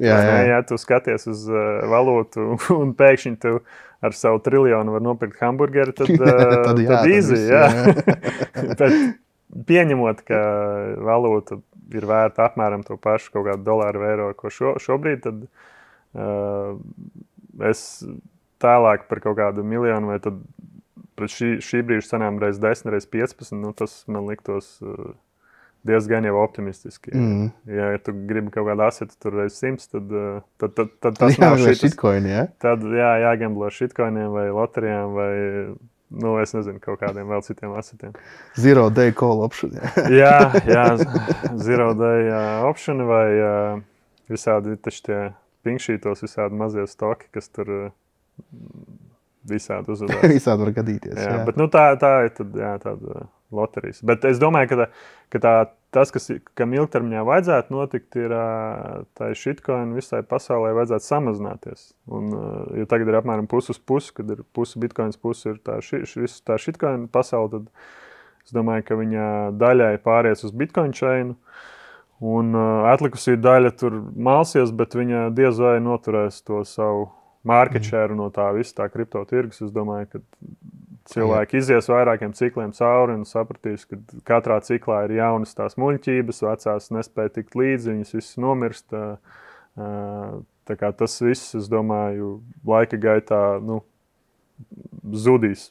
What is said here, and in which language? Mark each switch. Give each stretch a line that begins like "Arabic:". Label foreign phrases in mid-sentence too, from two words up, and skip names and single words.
Latvian: Ja tu skaties uz valūtu un pēkšņi tu ar savu triljonu var nopirkt hamburgeri, tad easy, Bet pieņemot, ka valūta ir vērta apmēram to pašu kaut kādu dolāru vai eiro, ko šobrīd, tad es tālāk par kaut kādu miljonu vai tad pret šī brīža cenām reiz 10, reiz 15, tas man liktos diezgan jau optimistiski. Ja tu gribi kaut kādu asetu tur reiz 100, tad tas nav shitcoin, Tad jāgamblo shitcoiniem vai loterijām vai, es nezinu, kaut kādiem vēl citiem asetiem.
English: Zero day call option,
Latvian: Jā,
English: zero day option
Latvian: vai visādi tie pinkšītos, visādi mazie stoki, kas tur visādi uzvedās. Visādi var gadīties. Bet tā ir tāda loterijas. Bet es domāju, ka tas, kam ilgtermiņā vajadzētu notikt, ir tā shitcoin visai pasaulē vajadzētu samazināties. Ja tagad ir apmēram pusi uz pusi, kad ir pusi bitcoins, pusi ir tā shitcoin pasaule, tad Es domāju, ka viņa daļai pāries uz Bitcoin chainu, un atlikusī daļa tur malsies, bet viņa diez vai noturēs to savu
English: market share
Latvian: no tā visa tā kripto tirgus. Es domāju, ka cilvēki izies vairākiem cikliem cauri un sapratīs, ka katrā ciklā ir jaunas tās muļķības, vecās nespēja tikt līdzi, viņas visas nomirst. Tā kā tas viss, es domāju, laika gaitā zudīs.